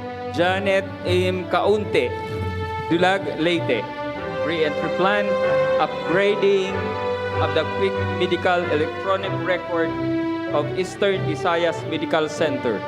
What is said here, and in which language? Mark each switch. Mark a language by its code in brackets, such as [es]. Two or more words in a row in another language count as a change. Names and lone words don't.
[en] Janet M. Kaunte, Dulag, Leyte. Re-entry plan, upgrading of the quick medical electronic record of Eastern Visayas Medical Center.